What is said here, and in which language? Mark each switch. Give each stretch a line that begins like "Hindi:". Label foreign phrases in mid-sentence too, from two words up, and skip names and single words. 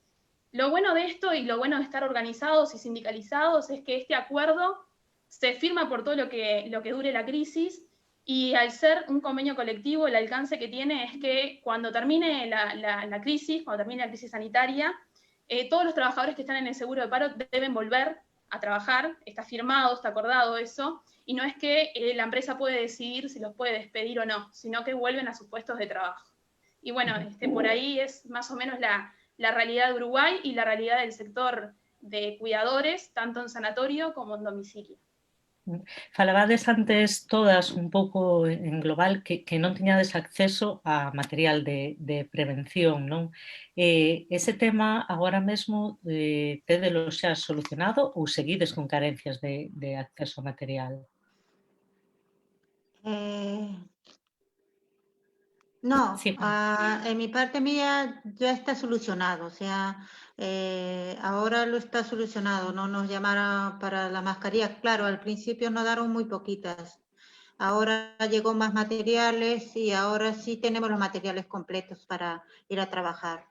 Spanish: Lo bueno de esto y lo bueno de estar organizados y sindicalizados es que este acuerdo se firma por todo lo que dure la crisis, y al ser un convenio colectivo, el alcance que tiene es que cuando termine la crisis, cuando termine la crisis sanitaria, todos los trabajadores que están en el seguro de paro deben volver a trabajar, está firmado, está acordado eso, y no es que la empresa puede decidir si los puede despedir o no, sino que vuelven a sus puestos de trabajo. Y bueno, por ahí es más o menos la realidad de Uruguay y la realidad del sector de cuidadores, tanto en sanatorio como en domicilio.
Galician: Falabades antes todas un pouco en global que non tiñades acceso a material de prevención, non? Ese tema agora mesmo tédelo xa solucionado ou seguides con carencias de acceso a material?
Spanish: No, Sí. en mi parte mía ya está solucionado, o sea, Ahora lo está solucionado, no nos llamaron para la mascarilla. Claro, al principio nos daron muy poquitas. Ahora llegó más materiales y ahora sí tenemos los materiales completos para ir a trabajar.